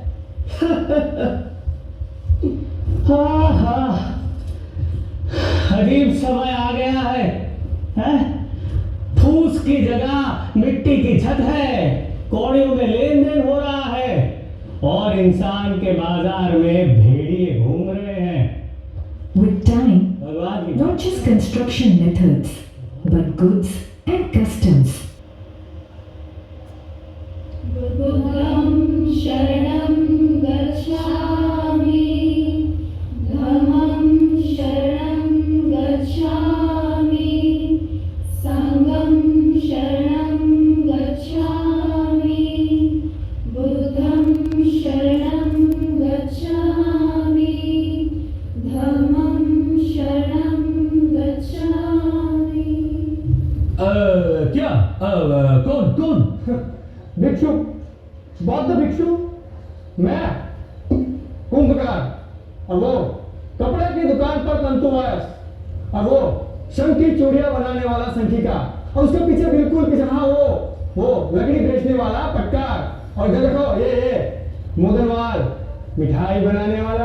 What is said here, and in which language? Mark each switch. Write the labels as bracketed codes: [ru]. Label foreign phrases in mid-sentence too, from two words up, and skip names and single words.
[hi] हाँ हाँ, अजीब समय आ गया है, हैं? फूस की जगह मिट्टी की छत है, कौड़ियों में लेन देन हो रहा है और इंसान के बाजार में भेड़िए घूम रहे हैं। [en] With time, not just construction methods, but goods and customs. [pi] बुद्धं शरणं गच्छामि, धम्मं शरणं गच्छामि, संघं शरणं गच्छामि, बुद्धं शरणं गच्छामि, धम्मं शरणं गच्छामि। [hi] क्या? कौन? भिक्षु, बौद्ध भिक्षु, मैं कुंभकार, और वो कपड़े की दुकान पर तंतुवायस, और वो शंख की चूड़ियां बनाने वाला शंखिका, और उसके पीछे बिल्कुल पीछे हाँ वो लकड़ी बेचने वाला पटकार, और इधर देखो ये मोदनवाल मिठाई बनाने वाला।